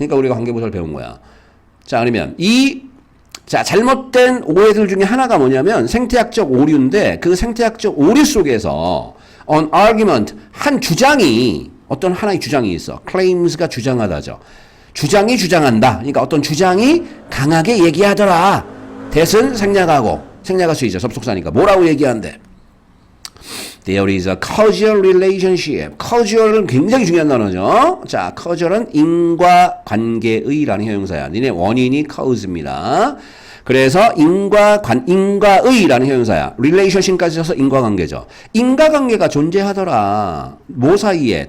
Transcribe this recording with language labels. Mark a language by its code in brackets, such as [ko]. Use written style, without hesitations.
[ko] 그러니까 우리가 관계부사를 배운 거야. 자, 그러면 자, 잘못된 오해들 중에 하나가 뭐냐면 생태학적 오류인데 그 생태학적 오류 속에서 [en] an argument, [ko] 한 주장이, 어떤 하나의 주장이 있어. claims가 주장하다죠. 주장이 주장한다. 그러니까 어떤 주장이 강하게 얘기하더라. 대신 생략할 수 있죠. 접속사니까. 뭐라고 얘기한대? [en] There is a causal relationship. [ko] causal은 굉장히 중요한 단어죠. 자, causal은 인과관계의라는 형용사야. 니네 원인이 cause입니다. 그래서 인과의라는 형용사야. relationship까지 써서 인과관계죠. 인과관계가 존재하더라. 뭐 사이에?